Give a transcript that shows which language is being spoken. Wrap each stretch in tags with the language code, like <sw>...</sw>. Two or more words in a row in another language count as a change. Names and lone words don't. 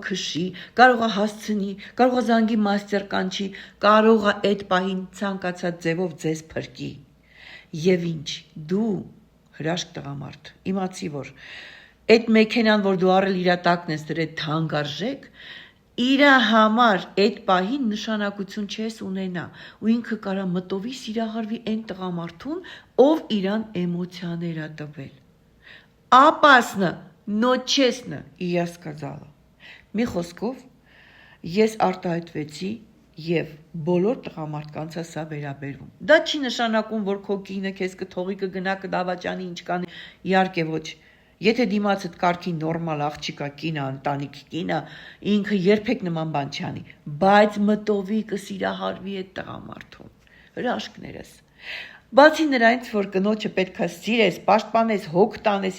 <hy>քշի, կարող է հասցնի, կարող է զանգի մաստեր կանչի, կարող է այդ պահին ցանկացած ձևով ձեզ փրկի։ Եվ ինչ, դու հրաշք տղամարդ, իմացի որ այդ մեքենան, որ դու առել իրա տակն ես դրել թանկարժեք, իրա համար այդ պահին նշանակություն չես ունենա ու ինքը կարա մտովի սիրահարվի այն տղամարդուն, ով իրան էմոցիաներ է տվել։</hy> <ru>Опасно, но честно, и я сказала։</ru> <hy>Մի խոսքով, ես արտահայտվեցի և բոլոր տղամարդկանց է սա վերաբերվում։ Դա չի նշանակում, որ քո կինը քեզ կթողի կգնա կդավաճանի ինչ կանի, իհարկե ոչ։ Եթե դիմացդ կարգի նորմալ աղջիկա կինը, ընտանիք կինը, ինքը երբեք նման բան չի անի, բայց մտովի կսիրահարվի այդ տղամարդուն։ Հրաշքներս։ Բացի նրանից, որ կնոջը պետք է սիրես, պաշտպանես, հոգ տանես</hy>